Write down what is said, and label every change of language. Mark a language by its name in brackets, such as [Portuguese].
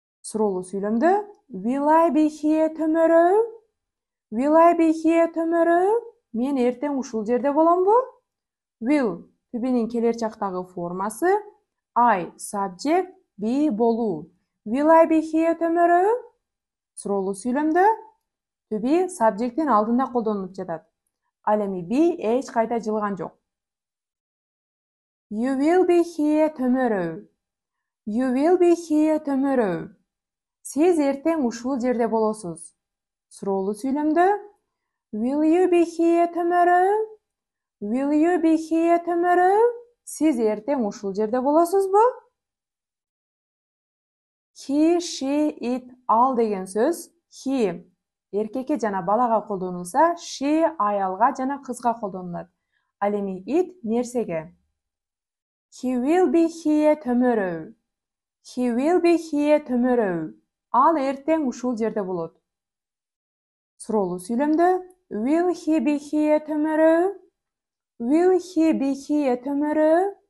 [Kyrgyz] Суроолуу сүйлөмдө [English] will I be here tomorrow? Will I be here tomorrow? [Kyrgyz] Мен эртең ушул жерде боломбу? Will to be'нин келер чактагы формасы I subject be болуу. [English] Will I be here tomorrow? [Kyrgyz] Суроолуу сүйлөмдө to be subjecттин алдында колдонулуп жатат. Ал эми be эч кайда жылган жок. [English] You will be here tomorrow. You will be here tomorrow. [Kyrgyz] Сиз эртең ушул жерде болосуз. Суроолуу сүйлөмдө [English] will you be here tomorrow? Will you be here tomorrow? [Kyrgyz] Сиз эртең ушул жерде болосузбу? He, she, it, ал деген сөз he эркекке жана балага колдонулса, she аялга жана кызга колдонулат. Ал эми it нерсеге. [English] He will be here tomorrow. He will be here tomorrow. [Kyrgyz] Ал эртең ушул жерде болот. [English] Суроолуу сүйлөмдө will he be here tomorrow? Will he be here tomorrow?